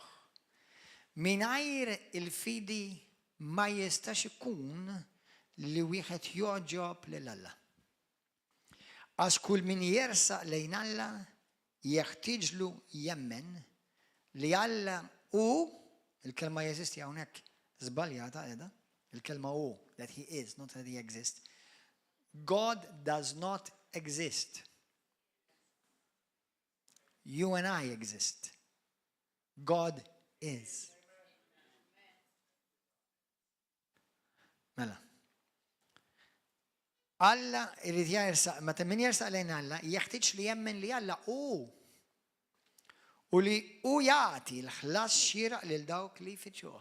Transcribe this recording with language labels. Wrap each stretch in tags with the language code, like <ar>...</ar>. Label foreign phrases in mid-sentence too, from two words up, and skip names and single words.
<mt>Mingħajr il-fidi ma jistax ikun li wieħed joġob lil Alla. Għax kull min jersaq lejn Alla jeħtieġlu jemmen li Alla u il-kelma jeżisti hawnhekk żbaljata qiegħda, il-kelma u</mt> <en>that he is, not that he exists. God does not exist. You and I exist. God is.</en> <mt>Mela. Alla irid jersaq, meta min jersaq lejn Alla, jeħtieġ li jemmen li Alla u u jagħti l-ħlas xieraq lil dawk li jfittxuh.</mt>